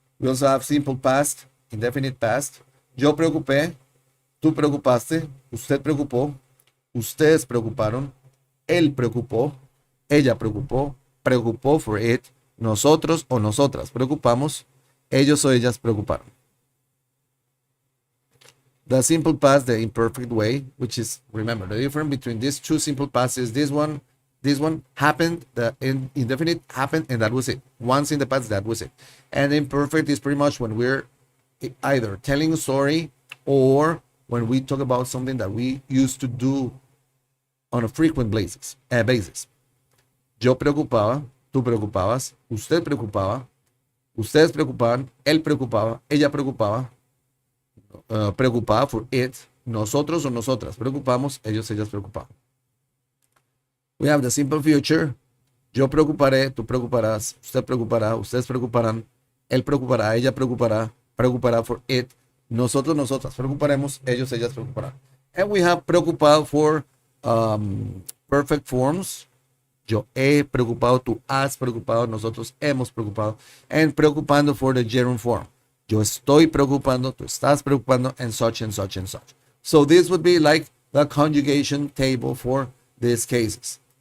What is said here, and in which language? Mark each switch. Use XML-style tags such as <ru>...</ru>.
<en>We also have simple past, indefinite past.</en> <es>Yo preocupé, tú preocupaste, usted preocupó, ustedes preocuparon, él preocupó, ella preocupó, preocupó for it, nosotros o nosotras preocupamos, ellos o ellas preocuparon.</es> <en>The simple past, the imperfect way, which is, remember, the difference between these two simple pasts is this one happened, the indefinite happened, and that was it. Once in the past, that was it. And imperfect is pretty much when we're either telling a story or when we talk about something that we used to do on a frequent basis.</en> <es>Yo preocupaba, tú preocupabas, usted preocupaba, ustedes preocupaban, él preocupaba, ella preocupaba, preocupaba for it, nosotros o nosotras preocupamos, ellos, ellas preocupaban.</es> <en>We have the simple future.</en> <es>Yo preocuparé, tú preocuparás, usted preocupará, ustedes preocuparán, él preocupará, ella preocupará, preocupará for it, nosotros, nosotras preocuparemos, ellos, ellas preocuparán.</es> <en>And we have preocupado for perfect forms.</en> <es>Yo he preocupado, tú has preocupado, nosotros hemos preocupado.</es> <en>And preocupando for the gerund form.</en> <es>Yo estoy preocupando, tú estás preocupando,</es> <en>and such and such and such. So this would be like the conjugation table for these cases.</en>